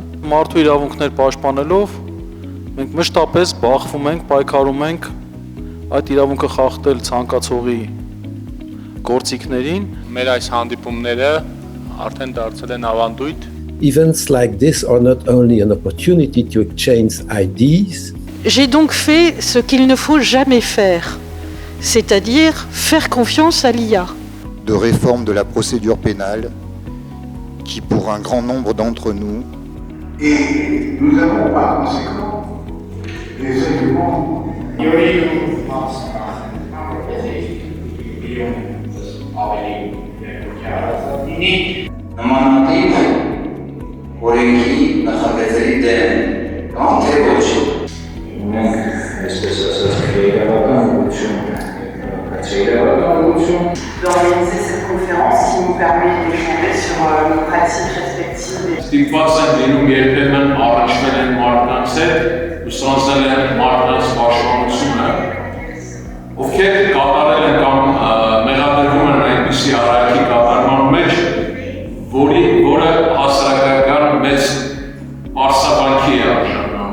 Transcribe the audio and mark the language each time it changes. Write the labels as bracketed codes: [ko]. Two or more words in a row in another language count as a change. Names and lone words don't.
[hy] Մարդու իրավունքներ պաշտպանելով մենք մշտապես բախվում ենք, պայքարում ենք այդ իրավունքը խախտել ցանկացողի գործիքներին։ Մեր այս հանդիպումները արդեն դարձել են ավանդույթ։ [en] Events like this are not only an opportunity to exchange ideas. [fr] J'ai donc fait ce qu'il ne faut jamais faire, c'est-à-dire faire confiance à l'IA. De réforme de la procédure pénale qui, pour un grand nombre d'entre nous, et nous avons par conséquent des éléments. [hy] Նմանատիպ օրենքի նախագծերի դեմ կամ թե ոչ։ Մենք այսպես ասած քրեական ուղղություն, [fr] d'organiser cette conférence qui nous permet d'échanger sur nos pratiques respectives. [hy] Ստիպված են լինում երբեմն առաջվել են մարդկանց հետ, ուսանցել են մարդկանց պաշտպանությունը, ովքեր կատարել են կամ մեղադրվում են այնպիսի արարքի կատարման մեջ, որը հասարակական մեծ պարսավանքի է արժանանում։